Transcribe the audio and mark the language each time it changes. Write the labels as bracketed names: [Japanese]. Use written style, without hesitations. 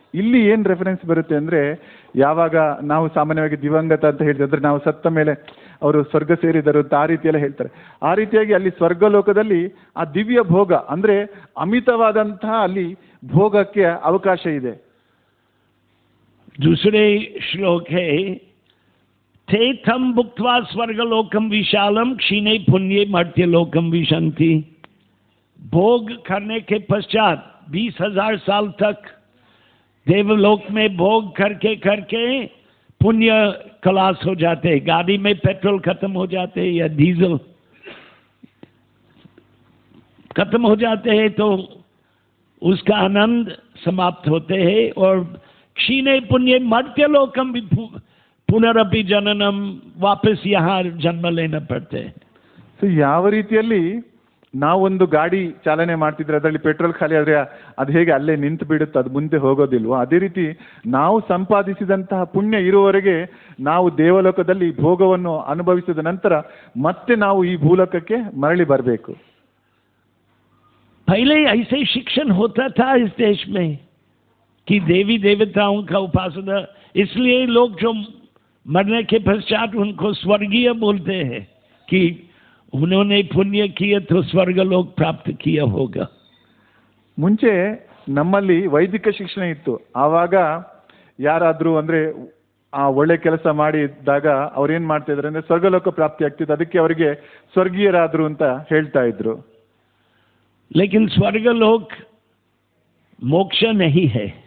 [Kannada] ಇಲ್ಲಿ ಏನು ರೆಫರೆನ್ಸ್ ಬರುತ್ತೆ ಅಂದ್ರೆ, ಯಾವಾಗ ನಾವು ಸಾಮಾನ್ಯವಾಗಿ ದಿವಂಗತ ಅಂತ ಹೇಳ್ತೀವಿ ಅಂದ್ರೆ ನಾವು ಸತ್ತ ಮೇಲೆ ಅವರು ಸ್ವರ್ಗ ಸೇರಿದರು ಅಂತ ಆ ರೀತಿಯೆಲ್ಲ ಹೇಳ್ತಾರೆ. ಆ ರೀತಿಯಾಗಿ ಅಲ್ಲಿ ಸ್ವರ್ಗ ಲೋಕದಲ್ಲಿ ಆ ದಿವ್ಯ ಭೋಗ ಅಂದ್ರೆ ಅಮಿತವಾದಂತಹ ಅಲ್ಲಿ ಭೋಗಕ್ಕೆ ಅವಕಾಶ ಇದೆ. [Hindi] दूसरे श्लोक है, [Sanskrit] थे थम भुक्त्वा स्वर्गलोकम विशालम क्षीणे पुण्य मर्त्यलोकम विशंति। [Hindi] भोग करने के पश्चात 20,000 साल तक देवलोक में भोग करके करके पुण्य खलास हो जाते हैं। गाड़ी में पेट्रोल खत्म हो जाते हैं या डीजल खत्म हो जाते हैं तो उसका आनंद समाप्त होते हैं। और [Sanskrit] क्षीणे पुण्य मर्त्यलोकम [Hindi] भी [Sanskrit] पुनरपि जननम, [Hindi] वापस यहाँ जन्म लेना पड़ते हैं। [Kannada] ಸೊ ಯಾವ ರೀತಿಯಲ್ಲಿ ನಾವೊಂದು ಗಾಡಿ ಚಾಲನೆ ಮಾಡ್ತಿದ್ರೆ ಅದರಲ್ಲಿ ಪೆಟ್ರೋಲ್ ಖಾಲಿ ಆದರೆ ಅದು ಹೇಗೆ ಅಲ್ಲೇ ನಿಂತು ಬಿಡುತ್ತೆ, ಅದು ಮುಂದೆ ಹೋಗೋದಿಲ್ವೋ, ಅದೇ ರೀತಿ ನಾವು ಸಂಪಾದಿಸಿದಂತಹ ಪುಣ್ಯ ಇರುವವರೆಗೆ ನಾವು ದೇವಲೋಕದಲ್ಲಿ ಭೋಗವನ್ನು ಅನುಭವಿಸಿದ ನಂತರ ಮತ್ತೆ ನಾವು ಈ ಭೂಲೋಕಕ್ಕೆ ಮರಳಿ ಬರಬೇಕು. [Hindi] पहले ऐसे शिक्षण होता था इस देश में कि देवी देवताओं का उपासना, इसलिए लोग जो मरने के पश्चात उनको स्वर्गीय बोलते हैं कि उन्होंने पुण्य किया तो स्वर्ग लोक प्राप्त किया होगा. [Kannada] ಮುಂಚೆ ನಮ್ಮಲ್ಲಿ ವೈದಿಕ ಶಿಕ್ಷಣ ಇತ್ತು. ಆವಾಗ ಯಾರಾದರೂ ಅಂದರೆ ಆ ಒಳ್ಳೆ ಕೆಲಸ ಮಾಡಿದಾಗ ಅವ್ರೇನು ಮಾಡ್ತಾ ಇದ್ರು ಅಂದರೆ ಸ್ವರ್ಗಲೋಕ ಪ್ರಾಪ್ತಿ ಆಗ್ತಿತ್ತು, ಅದಕ್ಕೆ ಅವರಿಗೆ ಸ್ವರ್ಗೀಯರಾದರು ಅಂತ ಹೇಳ್ತಾ ಇದ್ರು. [Hindi] लेकिन स्वर्गलोक मोक्ष नहीं है.